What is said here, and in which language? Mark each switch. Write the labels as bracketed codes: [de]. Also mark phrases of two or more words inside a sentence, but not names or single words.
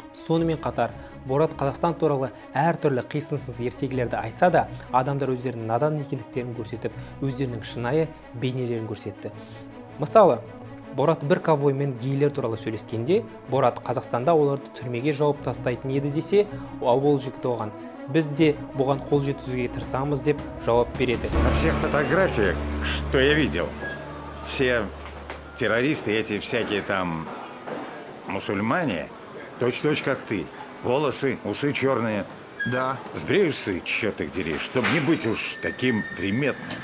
[kk] Сонымен қатар, Борат Қазақстан туралы әртүрлі қисынсыз ертегілерді айтса да, адамдар өздерінің надан екендіктерін көрсетіп, өздерінің шынайы бейнелерін көрсетті. Мысалы, Борат бір ковбоймен гейлер туралы сөйлескенде, Борат Қазақстанда оларды түрмеге жауып тастайтын еді десе, ол жігіт оған: біз де бұған қол жеткізуге тырысамыз деп жауап береді. [ru] На всех фотографиях, что я видел, все террористы, эти всякие там мусульмане, точь-точь как ты. Волосы, усы черные. Да. Сбреешься, черт их дери, чтобы не быть уж таким приметным.